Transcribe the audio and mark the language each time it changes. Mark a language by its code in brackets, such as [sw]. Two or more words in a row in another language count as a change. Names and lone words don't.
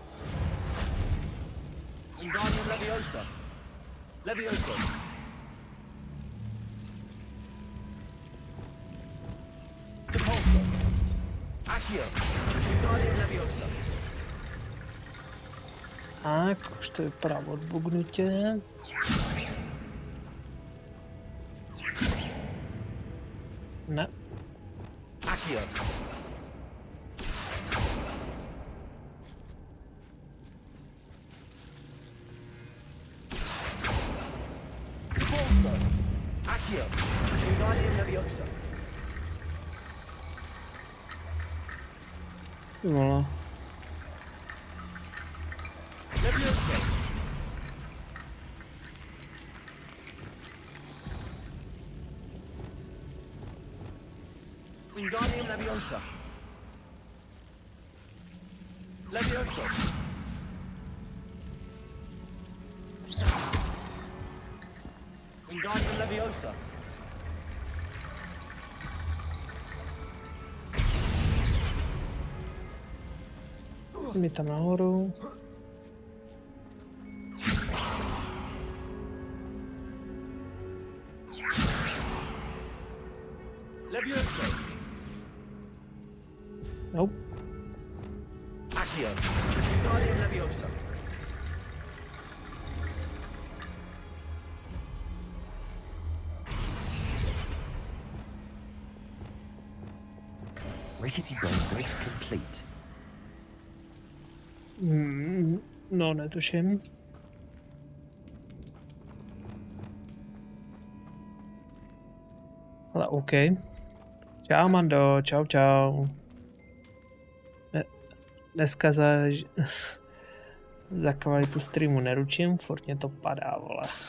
[cs] Wingardium Leviosa. Leviosa. Depulso. Accio. Wingardium Leviosa. Tak, už to vypadá odbugnutě. Ne. Accio. Depulso. Accio. Wingardium Leviosa. Ty vole. Leviosa. Wingardium Leviosa. Leviosa. Wingardium Leviosa. Mi tam nahoru. Leviosa. Nope. Accio. Wingardium Leviosa. [en] Rickety bone bridge complete. [cs] No, netuším. Ale OK. Čau, Mando, čau, čau. Dneska za kvalitu streamu neručím, furt mě to padá, vole.